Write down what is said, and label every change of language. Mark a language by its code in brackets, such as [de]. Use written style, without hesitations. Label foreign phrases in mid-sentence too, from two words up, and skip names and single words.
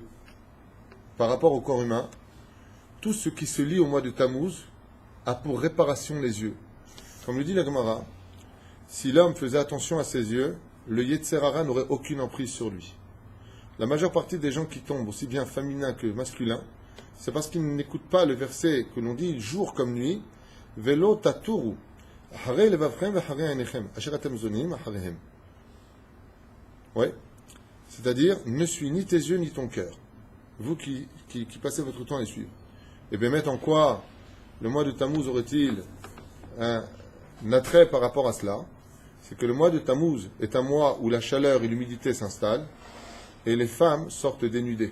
[fr] Par rapport au corps humain, tout ce qui se lie au mois de Tammuz a pour réparation les yeux. Comme le dit la Gemara, si l'homme faisait attention à ses yeux, le [he] יצר הרע [fr] n'aurait aucune emprise sur lui. La majeure partie des gens qui tombent, aussi bien féminins que masculins, c'est parce qu'ils n'écoutent pas le verset que l'on dit jour comme nuit, [he] ולא תתורו, אחרי לבבכם ואחרי עיניכם, אשר אתם זונים אחריהם. [fr] Ouais. C'est-à-dire, ne suis ni tes yeux ni ton cœur. Vous qui passez votre temps à les suivre. Et bien, mettre en quoi le mois de Tammuz aurait-il un attrait par rapport à cela? C'est que le mois de Tammuz est un mois où la chaleur et l'humidité s'installent et les femmes sortent dénudées.